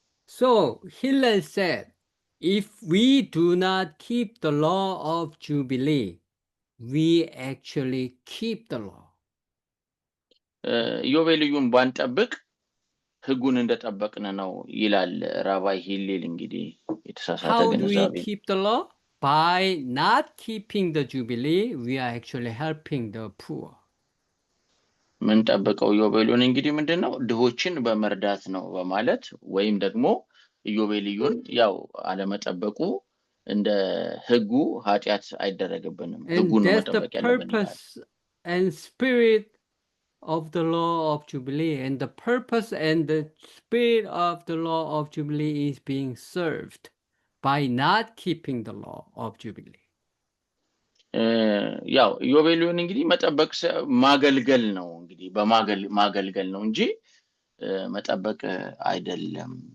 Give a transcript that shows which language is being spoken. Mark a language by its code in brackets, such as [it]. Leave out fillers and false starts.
[en] So Hillel said, if we do not keep the law of Jubilee, we actually keep the law. [am] ኢዮቤልዩን ባንጠብቅ ህጉን እንደጠበቅን ነው ይላል ራባይ ሂሌል። እንግዲህ የተሳሳተ ግንዛቤ። [en] How do we keep the law? By not keeping the Jubilee, we are actually helping the poor. [am] ምን ጠብቀው ኢዮቤልዩን እንግዲህ ምንድነው ድሆችን በመርዳት ነው በማለት ወይም ደግሞ ኢዮቤልዩን ያው አለመጠበቁ እንደ ህጉ ኃጢያት አይደረግብንም፣ ህጉን ነው መጠበቅ ያለብን። [en] And spirit of the law of Jubilee, and the purpose and the spirit of the law of Jubilee is being served by not keeping the law of Jubilee. [am] ያው ዮቤልዩን እንግዲህ መጠበቅ ማገልገል ነው እንግዲህ ማገልገል ነው እንጂ መጠበቅ አይደለም።